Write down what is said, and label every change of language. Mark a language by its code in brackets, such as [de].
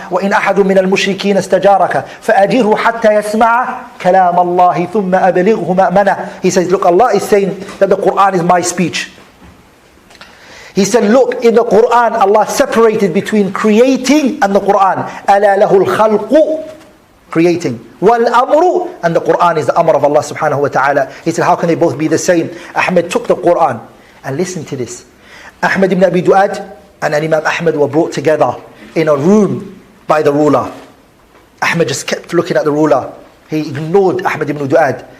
[ar] وَإِنْ أَحَدٌ مِّنَ الْمُشْرِكِينَ اسْتَجَارَكَ فَأَجِرْهُ حَتَّى يَسْمَعَ كَلَامَ اللَّهِ ثُمَّ أَبْلِغْهُ مَأْمَنَهُ. [en] He says, look, Allah is saying that the Quran is my speech. He said, look, in the Quran, Allah separated between creating and the Quran. [ar] أَلَا لَهُ الْخَلْقُ, [en] creating. [ar] وَالْأَمْرُ, [en] and the Quran is the amr of Allah subhanahu wa ta'ala. He said, how can they both be the same? Ahmed took the Quran. And listen to this. Ahmed ibn Abi Du'ad and Imam Ahmed were brought together in a room by the ruler. Ahmed just kept looking at the ruler. He ignored Ahmed ibn Du'ad.